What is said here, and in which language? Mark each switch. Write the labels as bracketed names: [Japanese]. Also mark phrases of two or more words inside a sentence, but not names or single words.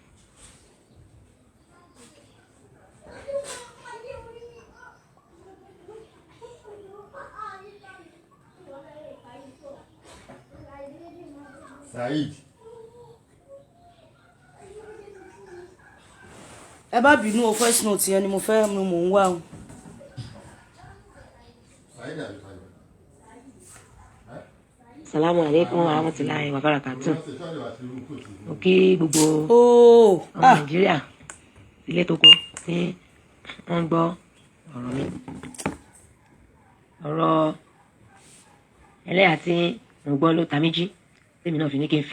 [English] Said. [Yoruba] Ẹ bá bínú o [English] voice note [Yoruba] yẹn ni mo fẹ́ mò ń wá o. [Arabic] السلام عليكم ورحمة الله وبركاته. [Yoruba] Mo kí gbogbo ọmọ Nàìjíríà ilé tó kó tí wọ́n ń gbọ́ ọ̀rọ̀ mi. Ọ̀rọ̀ ẹlẹ́yà tí mo gbọ́ ló ta méjì tèmi náà fi ní kí n fi